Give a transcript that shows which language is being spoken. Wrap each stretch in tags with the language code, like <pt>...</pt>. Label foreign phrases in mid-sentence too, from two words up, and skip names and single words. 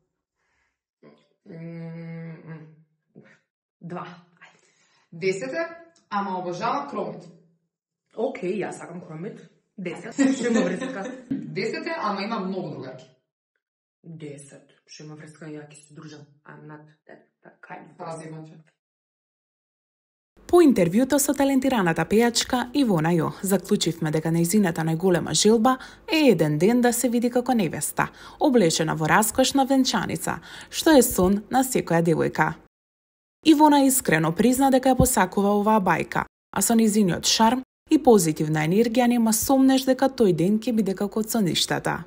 <mk>2. 10 ама обожава кромит. Океј, јас сакам кромит. 10. Што има врска? 10 ама има многу другарки. 10. Што има врска, ја ќе се дружам.</mk> <en>I'm not that kind of</en> <mk>Пази, маче. По интервјуто со талентираната пејачка Ивона Јо, заклучивме дека нејзината најголема желба е еден ден да се види како невеста, облечена во раскошна венчаница, што е сон на секоја девојка. Ивона искрено призна дека ја посакува оваа бајка, а со нејзиниот шарм и позитивна енергија нема сомнеш дека тој ден ќе биде како сонништата.</mk>